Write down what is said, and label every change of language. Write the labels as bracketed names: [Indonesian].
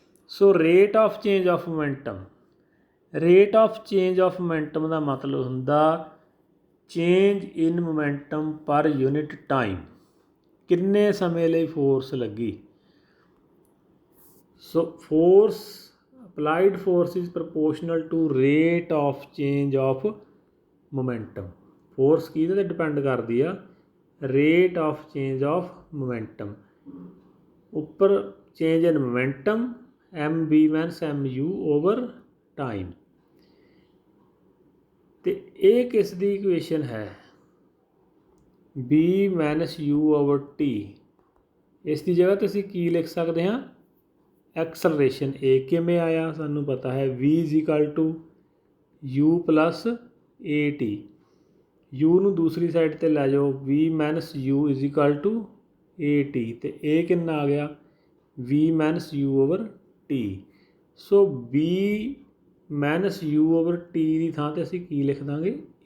[Punjabi] So rate of change of momentum, rate of change of momentum ਦਾ ਮਤਲਬ ਹੁੰਦਾ change ਇਨ momentum ਪਰ unit time, ਕਿੰਨੇ ਸਮੇਂ ਲਈ ਫੋਰਸ ਲੱਗੀ। ਸੋ force [English] applied force is proportional to rate of change of momentum. [Punjabi] Force ਕਿਹਦੇ ਤੇ depend ਕਰਦੀ ਆ? [English] rate of change of momentum. ਉੱਪਰ change in momentum, mv minus mu over time. [Punjabi] ਤੇ ਇਹ ਕਿਸ ਦੀ ਇਕੁਏਸ਼ਨ ਹੈ? [English] b minus u over t. [Punjabi] ਇਸ ਦੀ ਜਗ੍ਹਾ ਤੇ ਅਸੀਂ ਕੀ ਲਿਖ ਸਕਦੇ ਹਾਂ? ਐਕਸਲਰੇਸ਼ਨ A ਕਿਵੇਂ ਆਇਆ? ਸਾਨੂੰ ਪਤਾ ਹੈ [English] v is equal to u plus at. [Punjabi] u ਨੂੰ ਦੂਸਰੀ ਸਾਈਡ ਤੇ ਲੈ ਜਾਓ, [English] v minus u is equal to at, [Punjabi] ਤੇ a ਕਿੰਨਾ ਆ ਗਿਆ? [English] v minus u over t. [Punjabi] ਸੋ b minus u over t ਦੀ ਥਾਂ ਤੇ ਅਸੀਂ ਕੀ ਲਿਖ ਦਾਂਗੇ?